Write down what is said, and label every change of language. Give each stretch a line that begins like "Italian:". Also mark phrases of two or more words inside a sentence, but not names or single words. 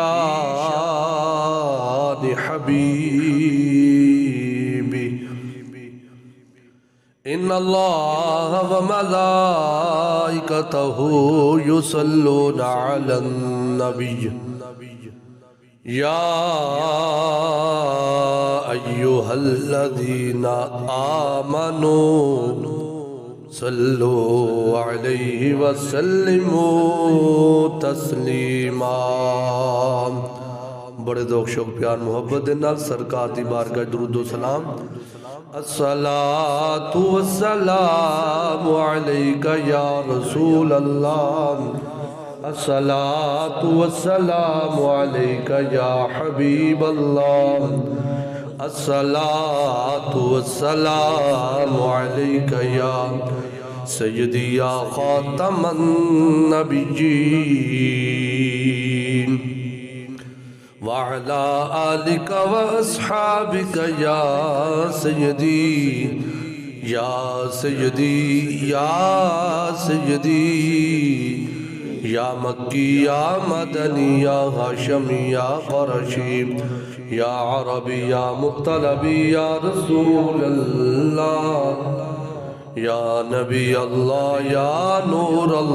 Arabic: شان حبيبي إن الله وملائكته يصلون على النبي يا أيها الذين آمنوا صلوا عليه وسلموا تسلیما.
Punjabi: بڑے ذوق شوق پیار محبت نال سرکار دی بارگاہ درود و سلام.
Arabic: الصلاة والسلام علیکہ یا رسول اللہ، الصلاة والسلام علیکہ یا حبیب اللہ، الصلاة والسلام علیکہ یا سیدی یا خاتم النبیین وعلا آلک و اصحابک یا سیدی یا سیدی یا سیدی یا مکی یا مدنی یا ہاشمی یا قرشی یا عربی یا مطلبی یا رسول اللہ یا نبی اللہ یا نور